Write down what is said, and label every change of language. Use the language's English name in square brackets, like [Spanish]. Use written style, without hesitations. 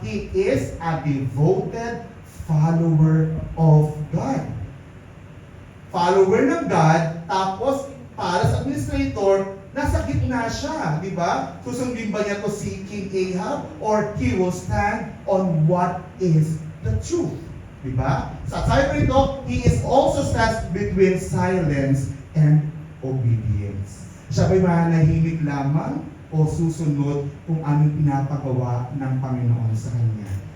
[English] He is a devoted follower of God. [Filipino] Follower ng God, tapos para sa administrator, nasa gitna siya, di ba? Susundin ba niya to si [English] King Ahab or he will stand on what is the truth? Di ba? [Filipino] Sa sabi rito, [English] he is also stands between silence and obedience. [Filipino] Siya ba'y mananahimik lamang o susunod kung anong pinapagawa ng Panginoon sa kanya?